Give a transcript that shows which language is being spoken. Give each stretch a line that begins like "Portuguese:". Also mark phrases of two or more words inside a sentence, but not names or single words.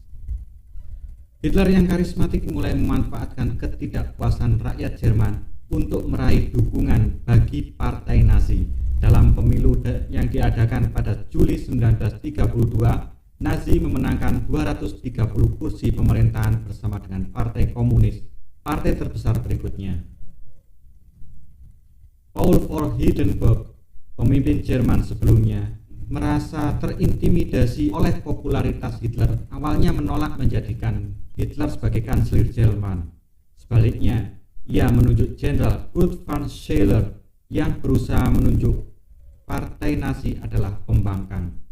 Indonesian: Hitler yang karismatik mulai memanfaatkan ketidakpuasan rakyat Jerman untuk meraih dukungan bagi Partai Nazi. Dalam pemilu yang diadakan pada Juli 1932, Nazi memenangkan 230 kursi pemerintahan bersama dengan Partai Komunis, partai terbesar berikutnya. Paul von Hindenburg, pemimpin Jerman sebelumnya, merasa terintimidasi oleh popularitas Hitler. Awalnya menolak menjadikan Hitler sebagai kanselir Jerman. Sebaliknya, ia menunjuk Jenderal Kurt von Schiller yang berusaha menunjuk Partai Nazi adalah pembangkang.